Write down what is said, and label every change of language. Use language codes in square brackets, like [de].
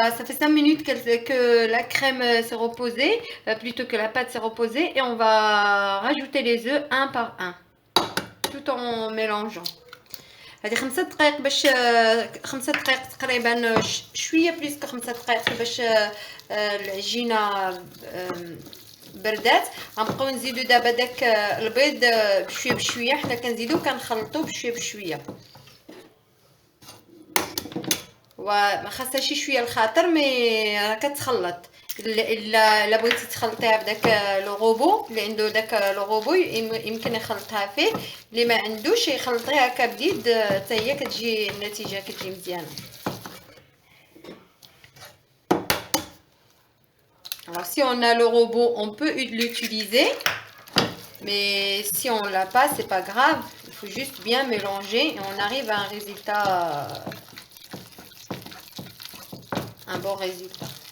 [fr] Ça fait 5 minutes que la crème s'est reposée, plutôt que la pâte s'est reposée, et on va rajouter les œufs un par un, tout en mélangeant. [ar] هذه 5 دقائق باش 5 دقائق تقريبا، شويه بليس ك 5 دقائق باش العجينه بردات. غنبقاو نزيدو دابا داك البيض بشويه بشويه، حنا كنزيدو كنخلطو بشويه بشويه، وما خاصها شي شويه الخاطر مي راه كتخلط. الا بغيتي تخلطيها بداك لو روبو اللي عنده داك لو روبو يمكن يخلطها فيه، اللي ما عندوش يخلطيها هكا بديد حتى هي كتجي النتيجه كتجي مزيانه. [fr] Alors si on a le robot, on peut l'utiliser, mais si on l'a pas, c'est pas grave, il faut juste bien mélanger et on arrive à un résultat, un bon résultat.